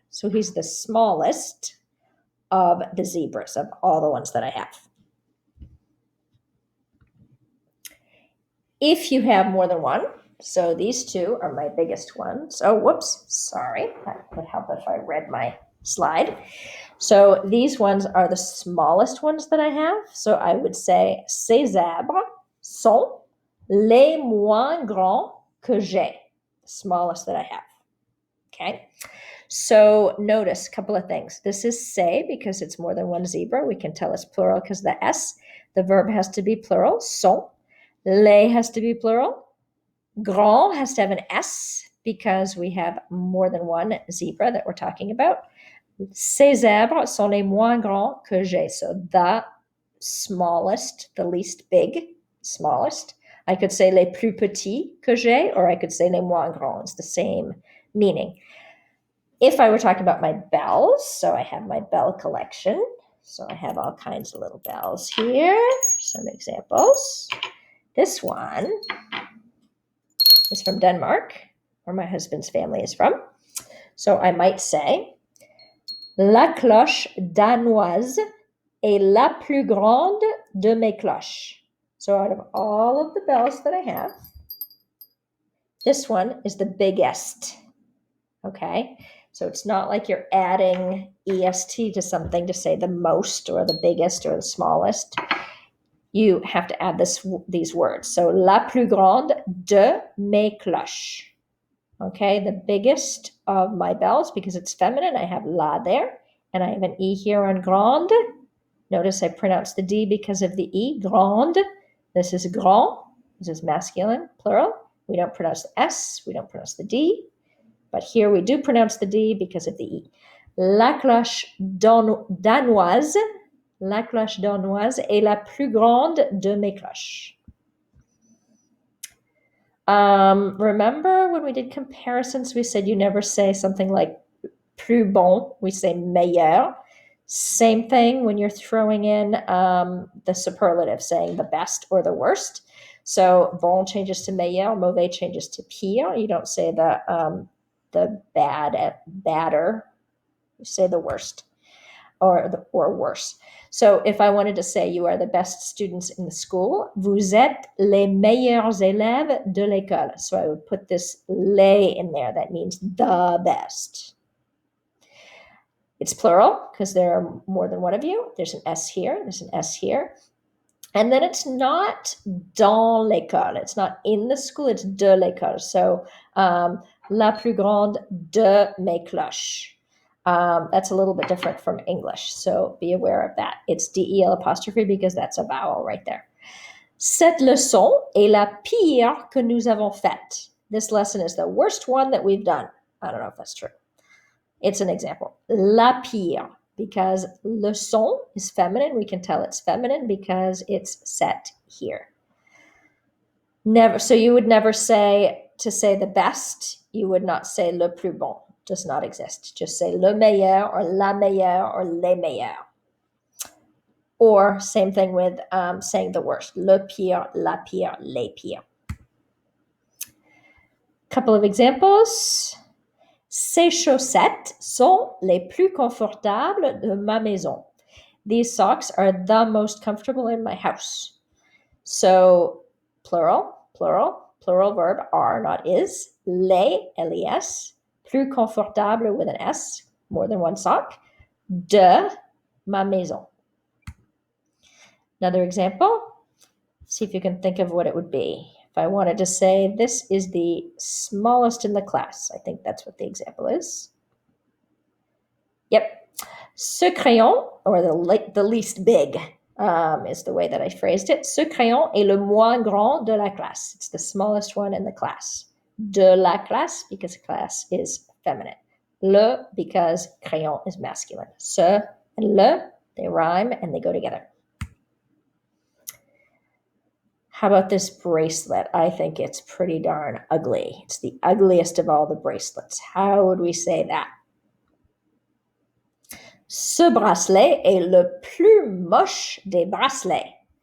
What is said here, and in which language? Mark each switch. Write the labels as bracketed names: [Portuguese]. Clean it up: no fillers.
[English] So he's the smallest of the zebras, of all the ones that I have. If you have more than one, so these two are my biggest ones. Oh, whoops, sorry. That would help if I read my slide. So these ones are the smallest ones that I have. So I would say [French] ces zèbres sont les moins grands que j'ai. [English] The smallest that I have. Okay. So notice a couple of things. This is say because it's more than one zebra. We can tell it's plural because the S, the verb has to be plural. Sont. Les has to be plural. Grand has to have an S because we have more than one zebra that we're talking about. [French] Ces zèbres sont les moins grands que j'ai. [English] So the smallest, the least big, smallest. I could say [French] les plus petits que j'ai, [English] or I could say [French] les moins grands. [English] It's the same meaning. If I were talking about my bells, so I have my bell collection. So I have all kinds of little bells here. Some examples. This one is from Denmark, where my husband's family is from. So I might say, [French] la cloche danoise est la plus grande de mes cloches. [English] So out of all of the bells that I have, this one is the biggest. Okay, so it's not like you're adding est to something to say the most or the biggest or the smallest. You have to add these words. [French] So la plus grande de mes cloches. [English] Okay, the biggest of my bells, because it's feminine, I have la there, and I have an E here on grande. Notice I pronounce the D because of the E, grande. This is grand, this is masculine, plural. We don't pronounce the S, we don't pronounce the D, but here we do pronounce the D because of the E. [French] La cloche danoise, la cloche danoise est la plus grande de mes cloches. [English] Remember when we did comparisons, we said you never say something like plus bon, we say meilleur. Same thing when you're throwing in the superlative, saying the best or the worst. So bon changes to meilleur, mauvais changes to pire. You don't say the badder. You say the worst or worse. So if I wanted to say you are the best students in the school, [French] vous êtes les meilleurs élèves de l'école. [English] So I would put this les in there. That means the best. It's plural because there are more than one of you. There's an S here. There's an S here. And then it's not [French] dans l'école. [English] It's not in the school. It's [French] de l'école. So la plus grande de mes cloches. [English] That's a little bit different from English, so be aware of that. It's DEL apostrophe because that's a vowel right there. [French] Cette leçon est la pire que nous avons faite. [English] This lesson is the worst one that we've done. I don't know if that's true. It's an example. [French] La pire. [English] because leçon is feminine. We can tell it's feminine because it's set here. Never. So you would never say, to say the best, you would not say [French] le plus bon. [English] Does not exist. Just say [French] le meilleur or la meilleure or les meilleurs. [English] Or same thing with saying the worst. [French] Le pire, la pire, les pires. [English] Couple of examples. [French] Ces chaussettes sont les plus confortables de ma maison. [English] These socks are the most comfortable in my house. So plural verb are, not is. [French] Les, les, plus confortable [English] with an S, more than one sock. [French] De ma maison. [English] Another example. See if you can think of what it would be. If I wanted to say this is the smallest in the class, I think that's what the example is. Yep. [French] Ce crayon, [English] or the least big, is the way that I phrased it. [French] Ce crayon est le moins grand de la classe. [English] It's the smallest one in the class. De la classe, because class is feminine. Le, because crayon is masculine. Ce and le, they rhyme and they go together. How about this bracelet? I think it's pretty darn ugly. It's the ugliest of all the bracelets. How would we say that? [French] Ce bracelet est le plus moche des bracelets.